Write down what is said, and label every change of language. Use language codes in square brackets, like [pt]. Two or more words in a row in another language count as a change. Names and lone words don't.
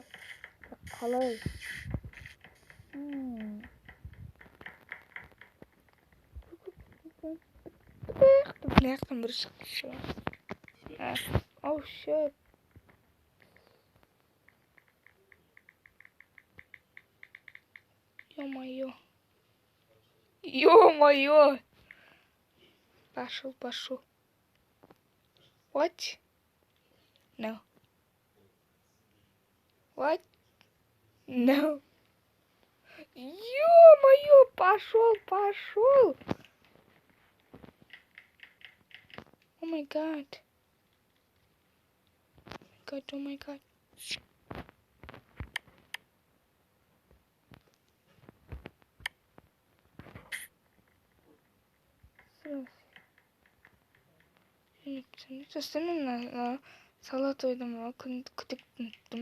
[kk] Қалай? Бұнаяқтан бір шықты. [en] Oh shit. Ё-моё. [ru] Ё-моё. Пошел. [en] What? No. What? No. [ru] Ё-моё, пошел. [en] Oh my god. Oh my god. [kk] Мен салат ойдым, күтіктім.